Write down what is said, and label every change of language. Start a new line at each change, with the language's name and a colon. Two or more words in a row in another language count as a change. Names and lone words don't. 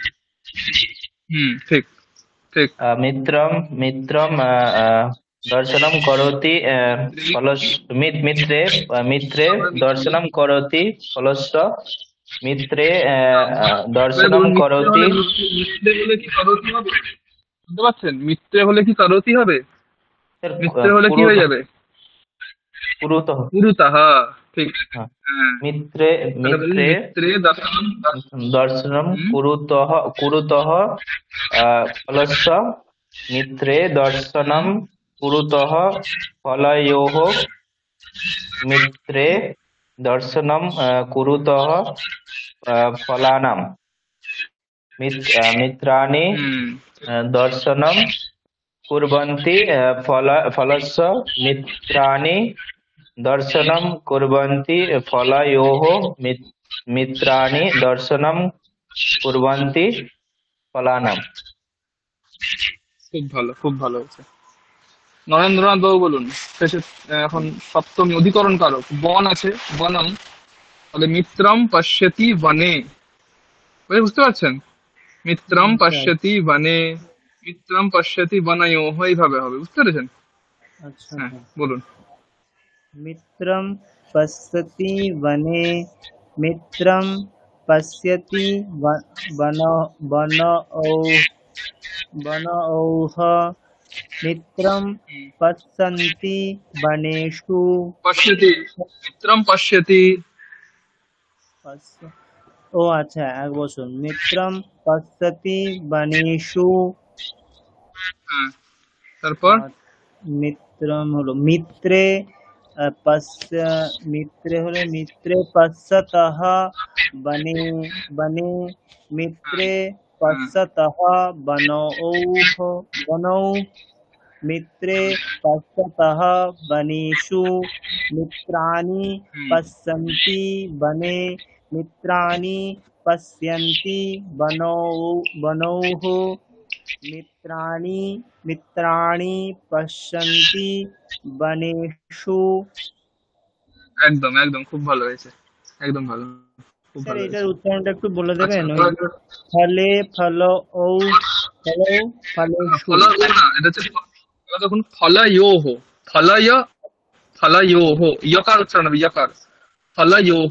Bangla: ঠিক ঠিক
Sanskrit: মিত্রম দর্শনম করোতি মিত্রে দর্শনম করোতি ফলস্য মিত্রে দর্শনম
Bangla: বলুন করোতি। মিত্রে হলে কি করোতি হবে বুঝতে পারছেন মিত্রে হলে কি করোতি হবে মিত্রে হলে কি হয়ে যাবে পুরুতঃ। পুরুতঃ ঠিক হ্যাঁ। হ্যাঁ মিত্রে তাহলে বলুন
Sanskrit: মিত্রে দর্শনম দর্শনম কুরুতঃ ফলস্য মিত্রে দর্শনম কুরুতঃ ফলয়োঃ মিত্রে দর্শনম কুরুতঃ ফলানাম মিত্রাণি দর্শনম কুর্বন্তি ফলস্য মিত্রাণি দর্শনম কুর্বন্তি ফলয়োঃ মিত্রাণি দর্শনম কুর্বন্তি ফলানাম।
Bangla: খুব ভালো হয়েছে নরেন্দ্রনাথ বাবু বলুন শেষে এখন সপ্তমী অধিকরণ কারক বন আছে বনম তাহলে
Sanskrit: মিত্রম পশ্যতি বনে
Bangla: বুঝতে পারছেন
Sanskrit: মিত্রম পশ্যতি বনে মিত্রম পশ্যতি বনয়োঃ
Bangla: এইভাবে হবে বুঝতে পেরেছেন আচ্ছা হ্যাঁ বলুন
Sanskrit: मित्रं पश्यति वने मित्रं पश्यति वनौः मित्रं पश्यन्ति वनेषु পশ্যতি মিত্রম পশ্যতি
Bangla: ও আচ্ছা, 1 বছর।
Sanskrit: মিত্রম পশ্যতি বনেষু।
Bangla: হ্যাঁ, তারপর
Sanskrit: মিত্রম হলো মিত্রে, মিত্রে হলে মিত্রে পশ্যতঃ বনে, বনে মিত্রে
Bangla: হ্যাঁ,
Sanskrit: পশ্যতঃ বনৌঃ, বনৌ মিত্রে পশ্যতঃ বনেষু। মিত্রাণি
Bangla: হুম,
Sanskrit: পশ্যন্তি বনে, মিত্রাণি পশ্যন্তি বনৌ, বনৌঃ মিত্রাণি, মিত্রাণি পশ্যন্তি বনেষু।
Bangla: একদম একদম খুব ভালো হয়েছে, একদম ভালো, খুব স্যার ভালো এটার হয়েছে। উচ্চারণটা একটু বলে আচ্ছা, দেবেন? ওই
Sanskrit: ফলে ফল ঔ, ফলৌ ফলেষু।
Bangla: ফলা ও না, এটা হচ্ছে এবার দেখুন ফলয়োহ, ফলয়, ফলয়োহ, ইয়কার উচ্চারণ হবে, ইয়কার, ফলয়োহ,